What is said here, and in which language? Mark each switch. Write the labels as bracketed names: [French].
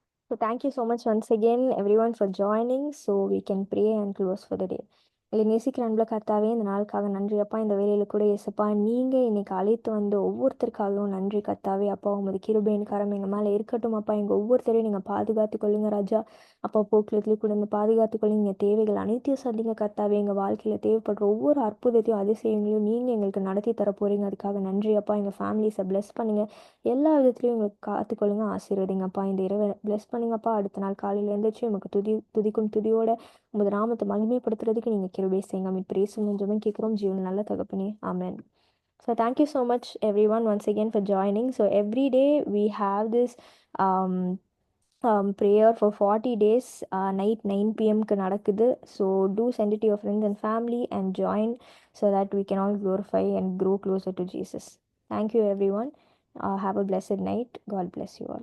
[English] So thank you so much once again everyone for joining, so we can pray and close for the day. [Tamil] இல்லை நேசிக்கிற அன்புல கர்த்தாவே, இந்த நாளுக்காக நன்றி அப்பா. இந்த வேலையில கூட ஏசப்பா நீங்கள் இன்னைக்கு அழைத்து வந்த ஒவ்வொருத்தருக்காகவும் நன்றி கர்த்தாவே. அப்பா உமது கிருபையின் கரம் எங்கள் மேலே இருக்கட்டும் அப்பா. எங்கள் ஒவ்வொருத்தரையும் நீங்கள் பாதுகாத்து கொள்ளுங்க ராஜா. அப்பா போக்குவரத்துலேயும் கூட இந்த பாதுகாத்து கொள்ளுங்க. எங்கள் தேவைகள் அனைத்தையும் சந்திங்க கர்த்தாவே. எங்கள் வாழ்க்கையில் தேவைப்படுற ஒவ்வொரு அற்புதத்தையும் அதிசயங்களையும் நீங்கள் எங்களுக்கு நடத்தி தர போகிறீங்க. அதுக்காக நன்றி அப்பா. எங்கள் ஃபேமிலிஸை பிளெஸ் பண்ணுங்கள். எல்லா விதத்துலையும் எங்களுக்கு காத்துக்கொள்ளுங்க, ஆசீர்வதிங்கப்பா. இந்த இரவை பிளெஸ் பண்ணுங்கப்பா. அடுத்த நாள் காலையில் எழுந்திரிச்சு உங்களுக்கு துதிக்கும் துதியோட உமது நாமத்தை மகிமைப்படுத்துறதுக்கு நீங்கள் கிருபை செய்யுங்க. மீட் பிரேசும் ஜெபம் கேட்குறோம் ஜீவன் நல்ல தகப்பனே, ஆமென். [English] So thank you so much everyone once again for joining. So every day we have this um, prayer for 40 days, night 9 p.m. க்கு நடக்குது. So do send it to your friends and family and join so that we can all glorify and grow closer to Jesus. Thank you everyone. Have a blessed night. God bless you all.